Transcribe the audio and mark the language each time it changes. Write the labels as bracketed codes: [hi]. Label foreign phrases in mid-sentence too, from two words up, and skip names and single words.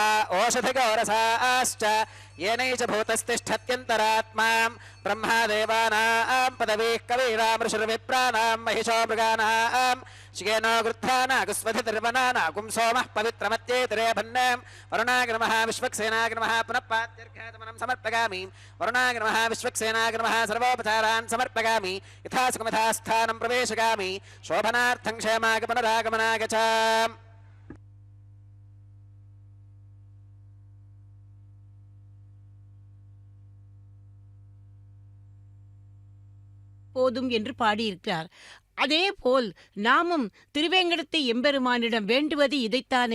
[sa] ओषधिगोरसाश्च येनैष भूतस्तिष्ठत्यन्तरात्मा ब्रह्मा देवानां पदवीः कवीनां ऋषिर्विप्राणां महिषो मृगाणां शिखेनो गृध्रानागुस्वधिर्वनानागुं सोमः पवित्रमत्येतिरेभन्नां वरुणाग्नमः विश्वक्सेनाग्नमः पुनः पात्यर्घ्यातमनं समर्पयामि वरुणाग्नमः विश्वक्सेनाग्नमः सर्वोपचारान् समर्पयामि यथा सुखमिथा स्थानं प्रवेशयामि शोभनार्थं क्षेमागमनरागमनाय च [ta] போதும் என்று பாடியிருக்கிறார். அதேபோல் நாமும் திருவேங்கடத்தை எம்பெருமானிடம் வேண்டுவது இதைத்தானே.